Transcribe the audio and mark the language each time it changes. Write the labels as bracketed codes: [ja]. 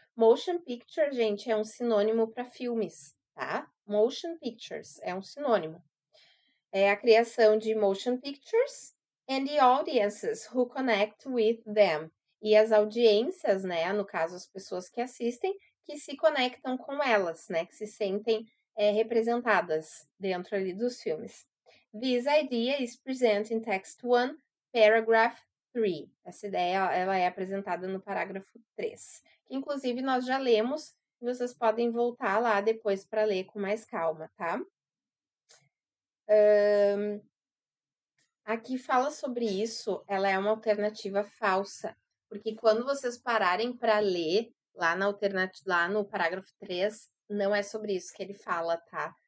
[pt] Motion picture, gente, é um sinônimo para filmes, tá? Motion pictures é um sinônimo. É a criação de [en] motion pictures and the audiences who connect with them. [pt] E as audiências, né, no caso as pessoas que assistem, que se conectam com elas, né, que se sentem representadas dentro ali dos filmes. [en] This idea is present in text 1, paragraph 3. [pt] Essa ideia ela é apresentada no parágrafo 3, que inclusive nós já lemos, e vocês podem voltar lá depois para ler com mais calma, tá? Aqui fala sobre isso, ela é uma alternativa falsa, porque quando vocês pararem para ler lá lá no parágrafo 3, não é sobre isso que ele fala, tá?